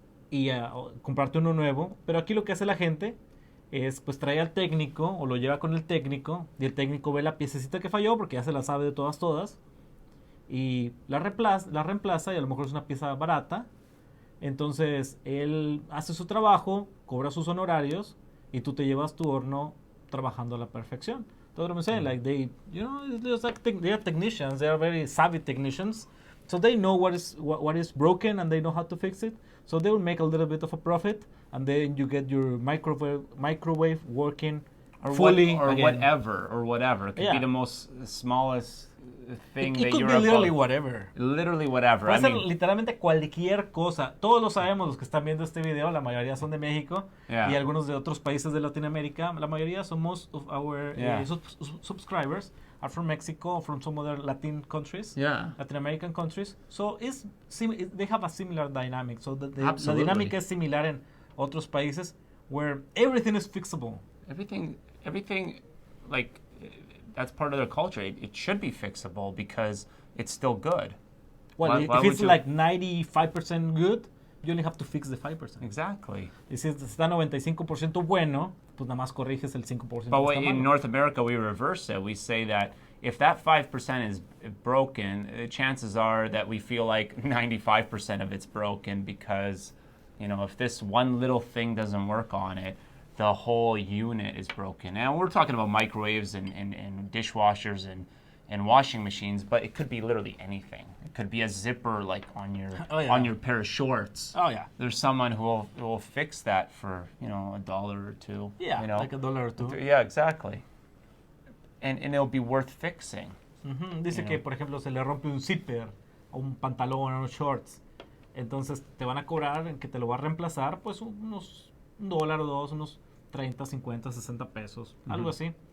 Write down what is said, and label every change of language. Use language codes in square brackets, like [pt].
[es] y comprarte uno nuevo. Pero aquí lo que hace la gente es pues trae al técnico o lo lleva con el técnico y el técnico ve la piececita que falló porque ya se la sabe de todas y la reemplaza y a lo mejor es una pieza barata. Entonces él hace su trabajo, cobra sus honorarios y tú te llevas tu horno trabajando a la perfección. [en] That's what I'm saying. Like they are technicians. They are very savvy technicians. So they know what is broken and they know how to fix it. So they will make a little bit of a profit, and then you get your microwave working fully again. whatever. It could be the most smallest thing It that could you're be literally whatever. Literally whatever. [es] Puede ser literalmente cualquier cosa. Todos lo sabemos los que están viendo este video. La mayoría son de México y algunos de otros países de Latinoamérica. La mayoría somos [en] of our subscribers are from Mexico or from some other Latin countries, Latin American countries. So they have a similar dynamic. [es] So la dinámica es similar en otros países [en] where everything is fixable. Everything, like, that's part of their culture. It should be fixable because it's still good. Well, if it's like 95% good, you only have to fix the 5%. Exactly. [es] Y si está 95% bueno, pues nada más corriges el 5%. [en] But in North America, we reverse it. We say that if that 5% is broken, chances are that we feel like 95% of it's broken because, if this one little thing doesn't work on it, the whole unit is broken. And we're talking about microwaves and dishwashers and washing machines, but it could be literally anything. It could be a zipper like on your pair of shorts. Oh yeah. There's someone who will fix that for $1 or $2. Yeah, like $1 or $2. Yeah, exactly. And it'll be worth fixing. [es] Dice que por ejemplo se le rompe un zipper o un pantalón o unos shorts. Entonces te van a cobrar en que te lo va a reemplazar pues unos $1 o $2, unos 30, 50, 60 pesos, algo así.